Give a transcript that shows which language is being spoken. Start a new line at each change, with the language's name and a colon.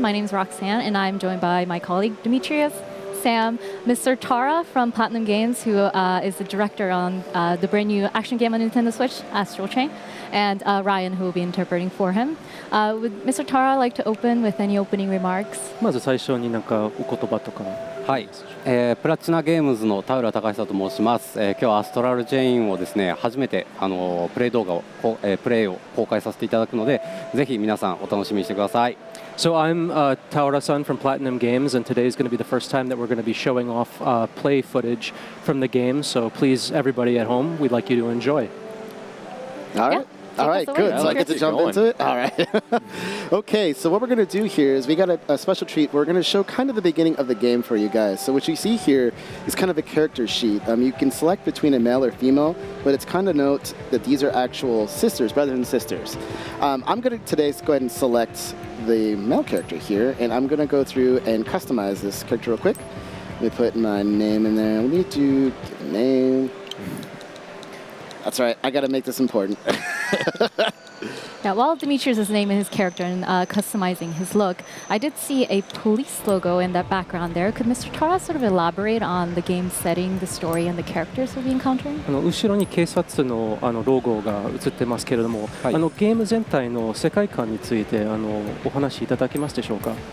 English: My name is Roxanne and I'm joined by my colleague Demetrius, Sam, Mr. Tara from PlatinumGames, who is the director on the brand new action game on Nintendo Switch, Astral Chain, and Ryan, who will be interpreting for him. Would Mr. Tara like to open with any opening remarks?
Japanese: まず最初になんかお言葉とか。はい、プラチナゲームズの田浦隆久と申します。今日はアストラルチェインをですね初めてプレイ動画をプレイを公開させていただくので、ぜひ皆さんお楽しみにしてください。
English: So I'm Taura-san from PlatinumGames, and today is going to be the first time that we're going to be showing off play footage from the game. So please, everybody at home, we'd like you to enjoy. All right. All right, good. So I get to jump into it? All right. Okay, so what we're going to do here is we got a special treat. We're going to show kind of the beginning of the game for you guys. So what you see here is kind of a character sheet. You can select between a male or female, but it's kind of note that these are actual sisters, brothers and sisters. I'm going to today go ahead and select the male character here, and I'm going to go through and customize this character real quick. Let me put my name in there. We need to give a name. That's right. I got to make this important. Yeah, while Demetrius' name and his character and customizing his look, I did see a police logo in that background there. Could Mr. Tara sort of elaborate on the game setting, the story, and the characters we'll be encountering?
Japanese: 後ろに警察のロゴが映ってますけれども、ゲーム全体の世界観についてお話しいただけますでしょうか。